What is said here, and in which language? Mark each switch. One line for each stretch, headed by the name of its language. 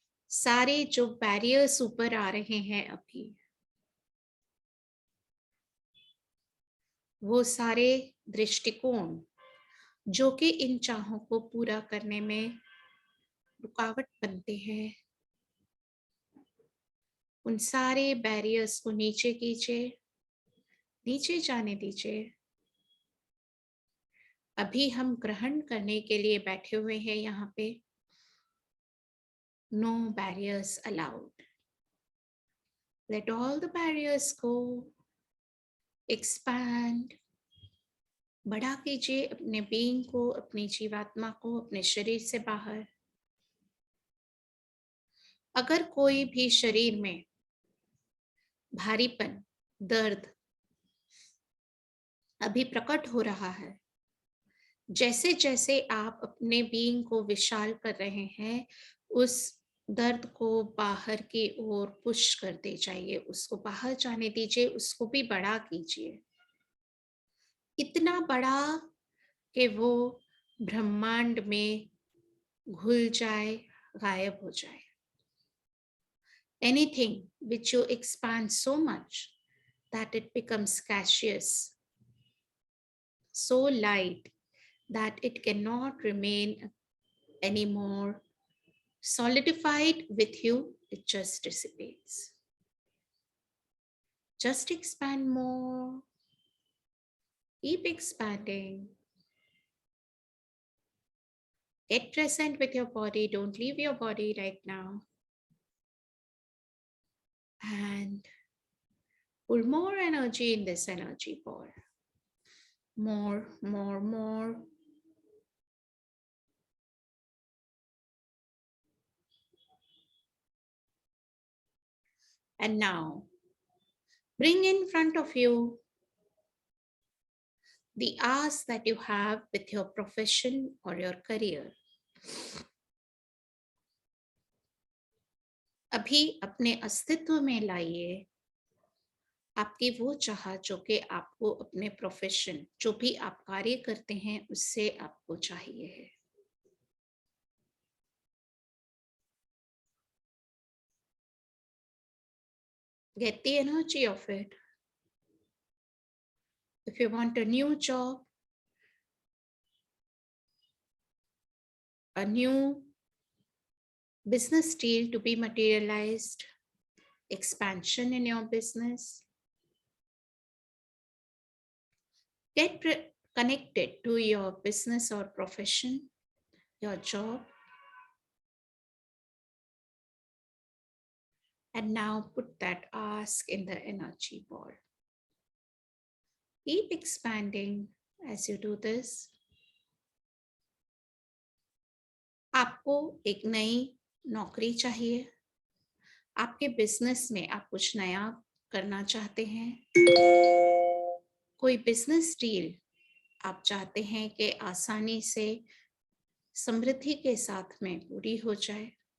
Hindi: सारे जो बैरियर्स ऊपर आ रहे हैं अभी, वो सारे दृष्टिकोण जो कि इन चाहों को पूरा करने में रुकावट बनते हैं, उन सारे बैरियर्स को नीचे कीजिए, नीचे जाने दीजिए। अभी हम ग्रहण करने के लिए बैठे हुए हैं यहाँ पे।
English: No barriers allowed. Let all the barriers go, expand,
Hindi: बड़ा कीजिए अपने बीइंग को, अपनी जीवात्मा को अपने शरीर से बाहर। अगर कोई भी शरीर में भारीपन, दर्द अभी प्रकट हो रहा है, जैसे जैसे आप अपने बीइंग को विशाल कर रहे हैं, उस दर्द को बाहर की ओर पुश करते जाइए, उसको बाहर जाने दीजिए, उसको भी बड़ा कीजिए, इतना बड़ा कि वो ब्रह्मांड में घुल जाए, गायब हो जाए।
English: Anything which you expand so much that it becomes gaseous, so light that it cannot remain anymore solidified with you, it just dissipates. Just expand more, keep expanding. Get present with your body, don't leave your body right now. And pull more energy in this energy ball. More, more, more. And now, bring in front of you the ask that you have with your profession or your career.
Hindi: अभी अपने अस्तित्व में लाइए आपकी वो चाह जो कि आपको अपने प्रोफेशन, जो भी आप कार्य करते हैं, उससे आपको चाहिए है।
English: Get the energy of it. If you want a new job, a new business deal to be materialized, expansion in your business, get connected to your business or profession, your job. And now put that ask in the energy ball. Keep expanding as you do this.
Hindi: आपको एक नई नौकरी चाहिए, आपके business में आप कुछ नया करना चाहते हैं, कोई बिजनेस डील आप चाहते हैं कि आसानी से समृद्धि के साथ में पूरी हो जाए,